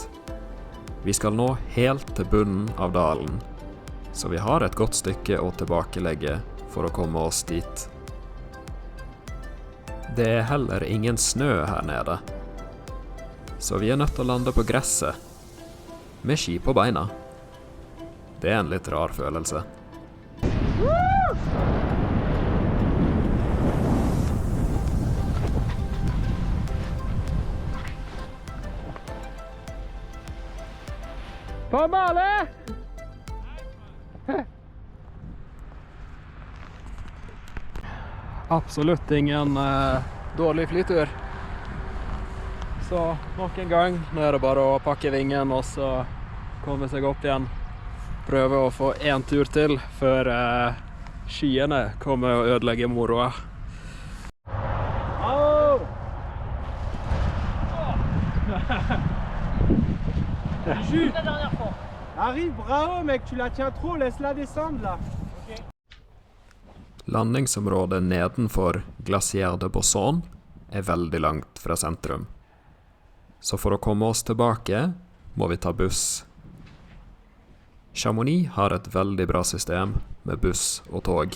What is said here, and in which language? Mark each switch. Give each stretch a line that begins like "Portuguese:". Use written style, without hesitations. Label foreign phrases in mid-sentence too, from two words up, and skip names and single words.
Norwegian: Vi skal nå helt til bunnen av dalen, så vi har et godt stykke å tilbakelegge for å komme oss dit. Det er heller ingen snø her nede, så vi er nødt til å lande på gresset, med ski på beina. Det er en litt rar følelse.
French: Pas mal, hein?
Norwegian: Absolutt ingen dårlig flytur. Så nok en gang, nå er det bare å pakke vingen og så komme seg opp igjen. Prøve å få en tur til før skyene kommer og ødelegger moroa.
French: Jules, la dernière fois. Arrive, bravo mec, tu la tiens trop, laisse-la descendre là.
Norwegian: Landingsområdet nedenfor Glacier de Bossons er veldig langt fra sentrum. Så for å komme oss tilbake, må vi ta buss. Chamonix har et veldig bra system med buss og tog.